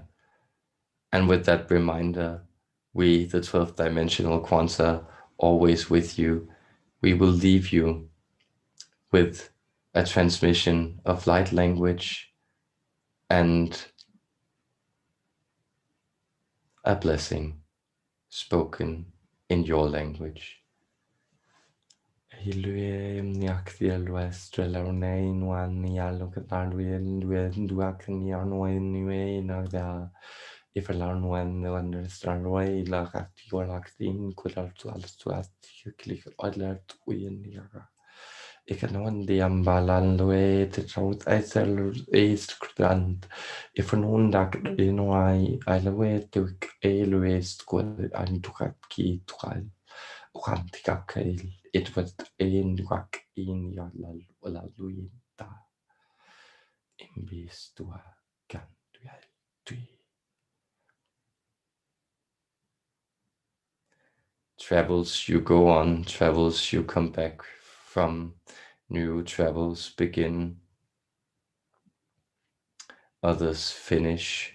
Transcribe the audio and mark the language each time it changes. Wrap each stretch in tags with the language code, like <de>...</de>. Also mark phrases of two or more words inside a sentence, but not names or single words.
<en>And with that reminder, we, the 12th dimensional Quanta, always with you, we will leave you with a transmission of light language and a blessing spoken in your language. Hilwe niakthia lwestre launein wan nialo katarwin duak nianwen niwe nagda ifalarn wan stranway la kati walaktin kular tuat klik adlert uyen niara. Ik kan wan de ambalan lwe te trout eisel eist krant if an undak in wai I lwe tuk elwest kwal an tukat ki tukal. Quanticacail Edward Einwag in Yalal Luinta Imbis tua can tui. Travels you go on, travels you come back from, new travels begin, others finish.</en>